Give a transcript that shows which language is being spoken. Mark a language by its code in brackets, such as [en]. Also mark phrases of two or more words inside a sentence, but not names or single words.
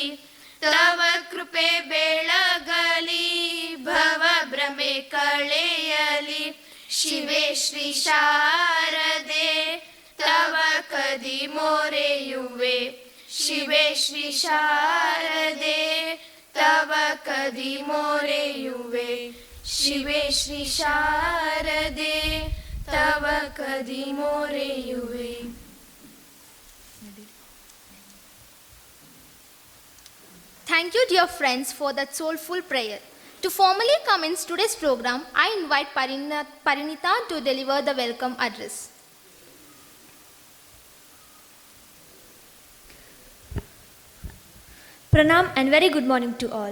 [kn] ತವ ಕೃಪೆ ಬೆಳಗಲಿ ಭವ ಭ್ರಮೆ ಕಳೆಯಲಿ ಶಿವೆ ಶ್ರೀ ಶಾರದೆ ತವ ಕದಿ ಮೊರೆಯುವೆ ಶಿವೆ ಶ್ರೀ ಶಾರದೆ ತವ ಕದಿ ಮೊರೆಯುವೆ ಶಿವೆ ಶ್ರೀ ಶಾರದೆ ತವ ಕದಿ ಮೊರೆಯುವೆ. [en] Thank you, dear friends, for that soulful prayer. To formally commence today's program, I invite Parinita to deliver the welcome address. Pranam and very good morning to all.